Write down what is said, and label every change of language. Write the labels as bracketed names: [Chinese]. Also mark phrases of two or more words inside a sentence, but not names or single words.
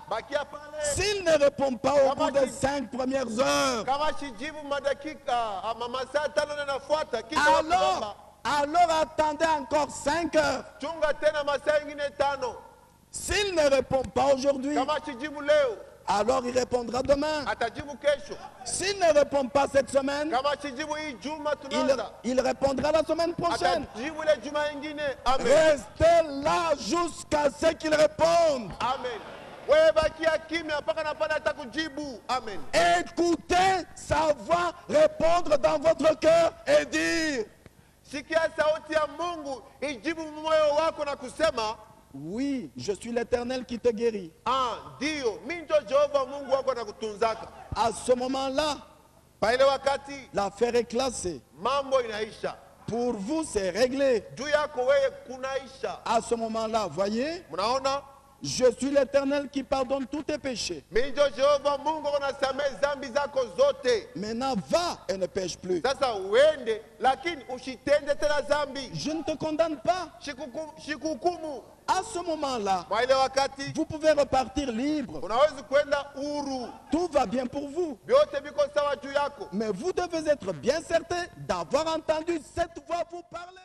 [Swahili] Bakia pale. [French] S'il ne répond pas au bout des 5 premières heures, [Swahili] Kama shijibu madakika ama masaa 5 yanafuata kisha [French] alors attendez encore 5 heures. [Swahili] chunga tena masaa ingine 5. [French] S'il ne répond pas aujourd'hui, [Swahili] Kama shijibu leo [French] alors il répondra demain. [Swahili] atajibu kesho. [French] S'il ne répond pas cette semaine, [Swahili] Kama shijibu hii juma tunaanza [French] il répondra la semaine prochaine. [Swahili] atajibu ile juma ingine. Amen. [French] Restez là jusqu'à ce qu'il réponde. Amen. [Swahili] Wewe bakia kimya mpaka na pale atakujibu. Amen. [French] Écoutez sa voix répondre dans votre cœur et dire, [Swahili] Sikia sauti ya Mungu ijibu moyo wako na kusema, [French] oui, je suis l'Éternel qui te guérit. [Swahili] ndio mimi ndio Jehova Mungu wako na kutunzaka. [French] À ce moment-là, [Swahili] Pa ile wakati [French] l'affaire est classée. [Swahili] mambo inaisha. [French] Pour vous, c'est réglé. [Swahili] Juu yako wewe kunaisha. [French] À ce moment-là, voyez, [Swahili] Mnaona? [French] Je suis l'Éternel qui pardonne tous tes péchés. [Swahili] Mimi ndio Jehova Mungu unasamehe dhambi zako zote. [French] Maintenant, va et ne pêche plus. [Swahili] Sasa uende lakini usitende tena dhambi. [French] Je ne te condamne pas. [Swahili] Shikuhukumu. [French] À ce moment-là, [Swahili] Mwa ile wakati [French] vous pouvez repartir libre. [Swahili] unaweza kwenda huru. [French] Tout va bien pour vous. [Swahili] Vyote viko sawa juu yako. [French] Mais vous devez être bien certain d'avoir entendu cette voix vous parler.